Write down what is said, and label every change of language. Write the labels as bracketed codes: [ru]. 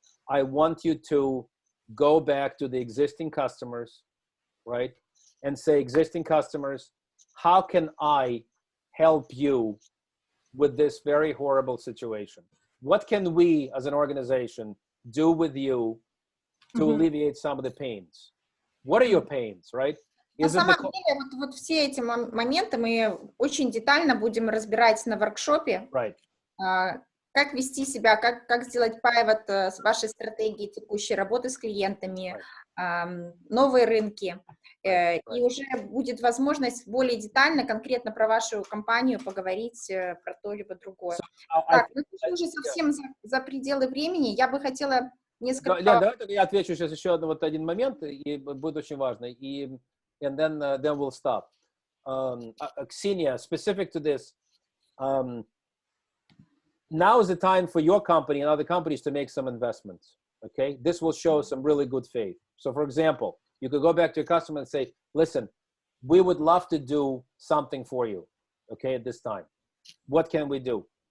[en] I want you to go back to the existing customers, right? And say, existing customers, how can I help you with this very horrible situation? What can we as an organization do with you to alleviate some of the pains? What are your pains, right? [ru] На самом деле, вот все эти моменты мы очень детально будем разбирать на воркшопе. [en] Right. [ru] Как вести себя, как сделать pivot с вашей стратегией текущей работы с клиентами, новые рынки. И уже будет возможность более детально, конкретно про вашу компанию поговорить про то либо другое. Так, мы уже совсем за пределы времени. Я бы хотела несколько... Лен, давай я отвечу сейчас еще один момент, и будет очень важно. [en] And then we'll stop. Ksenia, specific to this, now is the time for your company and other companies to make some investments, okay? This will show some really good faith. So for example, you could go back to your customer and say, listen, we would love to do something for you, okay, at this time. What can we do?